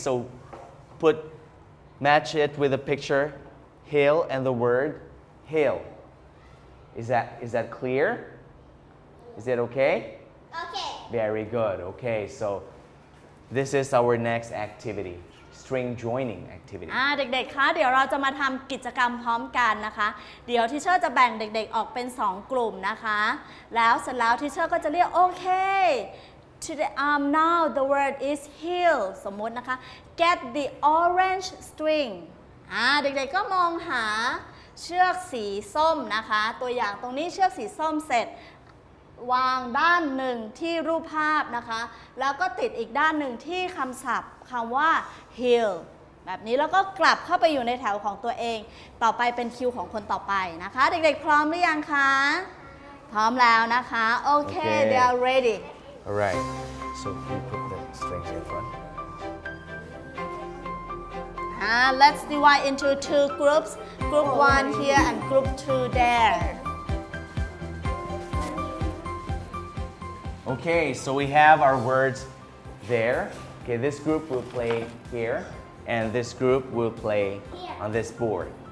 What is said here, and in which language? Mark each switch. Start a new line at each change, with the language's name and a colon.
English: So match it with a picture, hill, and the word hill. Is that clear? Is it okay? Okay. Very good. Okay, so this is our next activity, string joining activity.
Thai: เด็กๆ คะ เดี๋ยวเราจะมาทำกิจกรรมพร้อมกันนะคะ เดี๋ยวทีเชอร์จะแบ่งเด็กๆ ออกเป็น 2 กลุ่มนะคะ แล้วเสร็จแล้วทีเชอร์ก็จะเรียกโอเค
English: Today, now the word is hill
Thai: สมมตินะคะ
English: Get the orange string
Thai: เด็กๆ ก็มองหาเชือกสีส้มนะคะ ตัวอย่างตรงนี้เชือกสีส้มเสร็จ วางด้านหนึ่งที่รูปภาพนะคะ แล้วก็ติดอีกด้านหนึ่งที่คำศัพท์คำว่า hill แบบนี้แล้วก็กลับเข้าไปอยู่ในแถวของตัวเองต่อไปเป็นคิวของคนต่อไปนะคะเด็กๆพร้อมหรือยังคะพร้อมแล้วนะคะโอเค
English: they are ready Alright, so you put the strings in front. Let's divide into two groups group 1 here and group 2 there Okay, so we have our words there. Okay, this group will play here, and this group will play on this board.